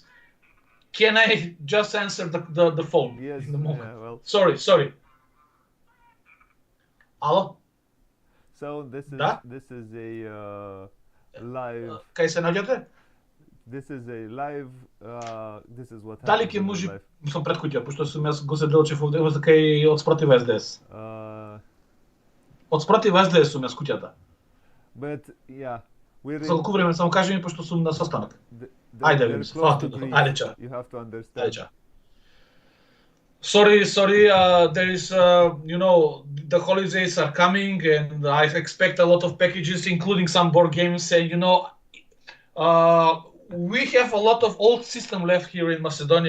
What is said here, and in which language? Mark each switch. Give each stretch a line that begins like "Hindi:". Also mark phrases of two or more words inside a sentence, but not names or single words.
English: Can I just answer the phone? Yes. In the moment? Yeah, well. Sorry. Hello? So
Macedonian: Da?
English: this is a live.
Macedonian: Kaj se nađete?
English: This is a live. This is what
Macedonian: Дали
English: happens
Macedonian: ќе
English: in real
Macedonian: може,
English: life.
Macedonian: мислам пред куќа, пошто сум јас го седелчев овде, за кај од спротив СДС. Од спротив СДС сум јас куќата.
English: But yeah, we're
Macedonian: За колку време само кажи ми пошто сум на состанок. Ајде
English: they're
Macedonian: видим се.
English: close to
Macedonian: Ајде,
English: Greece.
Macedonian: ајде ча.
English: You have to understand. Aja. Sorry. There is, the holidays are coming, and I expect a lot of packages, including some board games. And we have a lot of old system left here in Macedonia.